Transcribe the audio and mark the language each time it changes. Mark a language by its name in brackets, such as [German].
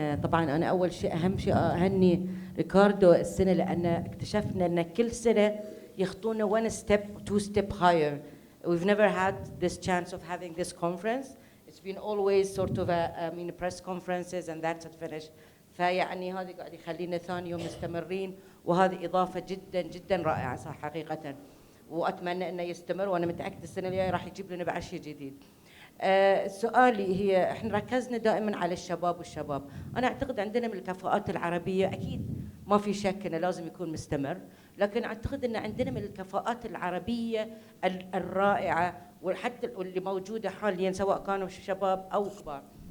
[Arabic] طبعا أنا أول شيء أهم شيء أهني ريكاردو السنة لأن اكتشفنا أن كل سنة يخطونا [English] one step, 2 step higher. We've never had this chance of having this conference. It's been always sort of press conferences and that's it finished. [Arabic] فيعني هذا قاعد يخلينا ثاني يوم مستمرين وهذه إضافة جدا جدا رائعة صح حقيقة، وأتمنى أنه يستمر، وأنا متأكدة السنة الجاية راح يجيب لنا بعد شيء جديد. سؤالي هي احنا ركزنا دائما على الشباب والشباب، انا اعتقد عندنا من الكفاءات العربيه اكيد ما في شك انه لازم يكون مستمر، لكن اعتقد ان عندنا من الكفاءات العربيه الرائعه وحتى اللي موجوده حاليا سواء كانوا شباب او كبار.